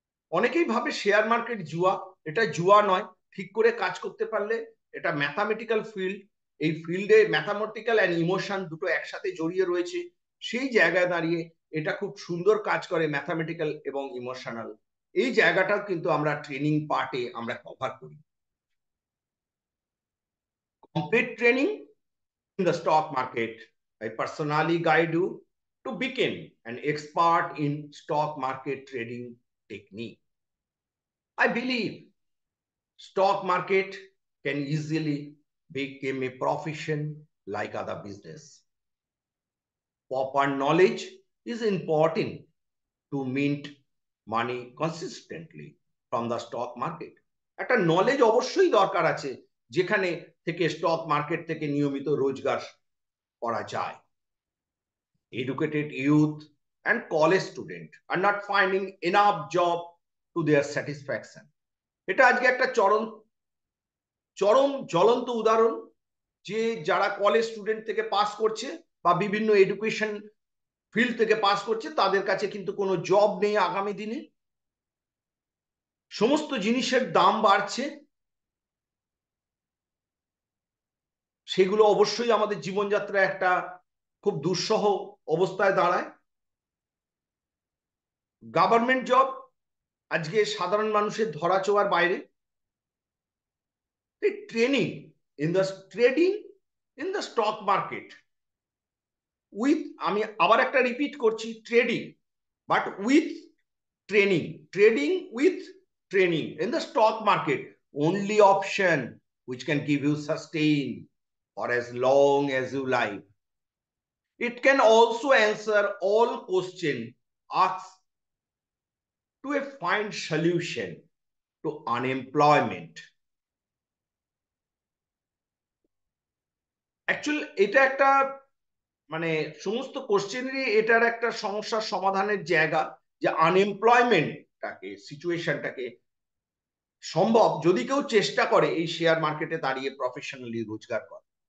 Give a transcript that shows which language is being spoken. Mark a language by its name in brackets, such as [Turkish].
[Bangla] অনেকেই ভাবে share market জুয়া। এটা জুয়া নয়। ঠিক করে কাজ করতে পারলে এটা ম্যাথামেটিক্যাল ফিল্ড। এই ফিল্ডে ম্যাথামেটিক্যাল অ্যান্ড ইমোশন দুটো একসাথে জড়িয়ে রয়েছে। সেই জায়গায় দাঁড়িয়ে এটা খুব সুন্দর কাজ করে, ম্যাথামেটিক্যাল এবং ইমোশনাল। এই জায়গাটাও কিন্তু আমরা ট্রেনিং পার্টে আমরা কভার করি। [English] Complete training in the stock market. I personally guide you to become an expert in stock market trading technique. I believe stock market can easily become a profession like other business. Proper knowledge is important to mint money consistently from the stock market. [Bangla] একটা knowledge অবশ্যই দরকার আছে, যেখানে থেকে stock market থেকে নিয়মিত রোজগার করা যায়। [English] Educated youth and college student are not finding enough job to their satisfaction. [Bangla] এটা আজকে একটা চরম চরম জ্বলন্ত উদাহরণ, যে যারা কলেজ স্টুডেন্ট থেকে পাস করছে বা বিভিন্ন এডুকেশন ফিল্ড থেকে পাস করছে, তাদের কাছে কিন্তু কোনো জব নেই আগামী দিনে। সমস্ত জিনিসের দাম বাড়ছে, সেগুলো অবশ্যই আমাদের জীবনযাত্রা একটা খুব দুঃসহ অবস্থায় দাঁড়ায়। গভর্নমেন্ট জব আজকে সাধারণ মানুষের ধরাছোঁয়ার বাইরে। [English] training in the trading in the stock market with, [Bangla] আমি আবার একটা রিপিট করছি, [English] Trading but with training, trading with training in the stock market, only option which can give you sustain for as long as you like. It can also answer all question asked to a find solution to unemployment. [Bangla] Actually এটা একটা, মানে সমস্ত কোশ্চেনেরই এটার একটা সমস্যার সমাধানের জায়গা, যে আনএমপ্লয়মেন্টটাকে, সিচুয়েশনটাকে সম্ভব যদি কেউ চেষ্টা করে এই শেয়ার মার্কেটে দাঁড়িয়ে প্রফেশনালি রোজগার করে।